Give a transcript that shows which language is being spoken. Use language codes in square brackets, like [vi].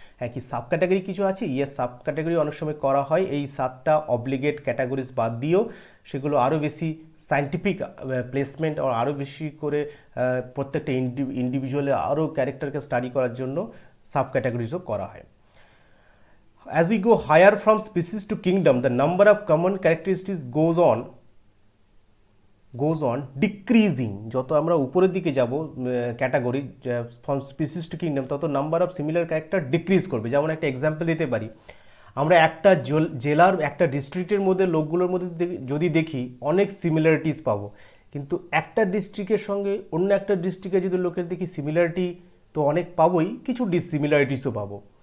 [bn] হ্যাঁ, কি sub category কিছু আছে? ইয়েস, সাব ক্যাটাগরি অনেক সময় করা হয়। এই 7টা অব্লিগেট ক্যাটাগরিজ বাদ দিয়েও সেগুলো আরও বেশি সাইন্টিফিক প্লেসমেন্ট আর আরও বেশি করে প্রত্যেকটা ইন্ডিভিজুয়ালের আরও ক্যারেক্টারকে স্টাডি করার জন্য সাব ক্যাটাগরিজও করা হয়। [en] As we go higher from species to kingdom, the number of common characteristics goes on decreasing. [bn] যত আমরা উপরের দিকে যাব category from species two kingdom, তত number of similar character decrease করবে। যেমন একটা এক্সাম্পল দিতে পারি, আমরা একটা জেলার একটা ডিস্ট্রিক্টের মধ্যে লোকগুলোর মধ্যে যদি দেখি অনেক সিমিলারিটিস পাবো, কিন্তু একটা ডিস্ট্রিক্টের সঙ্গে অন্য একটা ডিস্ট্রিক্টে যদি লোকের দেখি সিমিলারিটি তো অনেক পাবোই, কিছু ডিসিমিলারিটিসও পাবো।